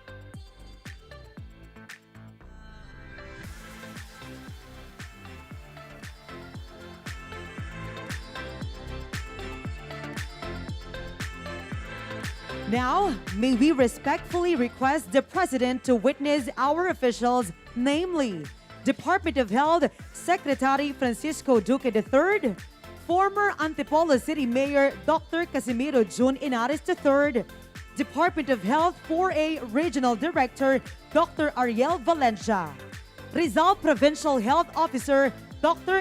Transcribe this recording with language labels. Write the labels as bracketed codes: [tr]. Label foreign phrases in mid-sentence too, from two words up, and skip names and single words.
[en] Now, may we respectfully request the President to witness our officials, namely Department of Health Secretary Francisco Duque III, former Antipolo City Mayor Dr. Casimiro Jun Inares III, Department of Health 4A Regional Director Dr. Ariel Valencia, Rizal Provincial Health Officer Dr.